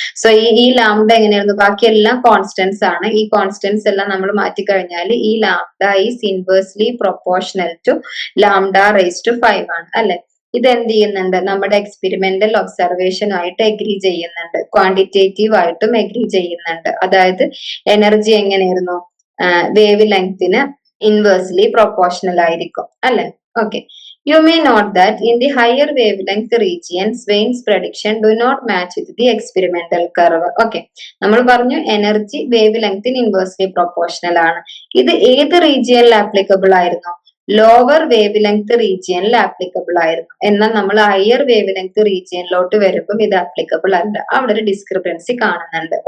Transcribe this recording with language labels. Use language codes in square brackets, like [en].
[ml] So ഈ lambda എങ്ങനെയായിരുന്നു, ബാക്കിയെല്ലാം കോൺസ്റ്റന്റ്സ് ആണ്. ഈ കോൺസ്റ്റന്റ്സ് എല്ലാം നമ്മൾ മാറ്റിക്കഴിഞ്ഞാൽ ഈ lambda [en] is inversely proportional to lambda raise to 5 [ml] ആണ് അല്ലെ. ഇത് എന്ത് ചെയ്യുന്നുണ്ട്, നമ്മുടെ എക്സ്പെരിമെന്റൽ ഒബ്സർവേഷൻ ആയിട്ട് എഗ്രി ചെയ്യുന്നുണ്ട്, ക്വാണ്ടിറ്റേറ്റീവ് ആയിട്ടും എഗ്രി ചെയ്യുന്നുണ്ട്. അതായത് എനർജി എങ്ങനെയായിരുന്നു, വേവ് ലെങ്തിന് ഇൻവേഴ്സ്ലി പ്രൊപ്പോർഷണൽ ആയിരിക്കും അല്ലെ. [en] Okay, you may note that in the higher wavelength regions Wein's prediction do not match with the experimental curve. [ml] Okay, നമ്മൾ പറഞ്ഞു എനർജി വേവ് ലെങ്തിന് ഇൻവേഴ്സ്ലി പ്രൊപ്പോർഷണൽ ആണ്. ഇത് ഏത് റീജിയനിൽ ആപ്ലിക്കബിൾ ആയിരുന്നു, ലോവർ വേവ് ലെങ്ത് റീജിയനിൽ ആപ്ലിക്കബിൾ ആയിരുന്നു. എന്നാൽ നമ്മൾ ഹയർ വേവ് ലെങ്ത് റീജിയനിലോട്ട് വരുമ്പോൾ ഇത് ആപ്ലിക്കബിൾ അല്ല, അവിടെ ഒരു ഡിസ്ക്രിപ്പൻസി കാണുന്നുണ്ട്.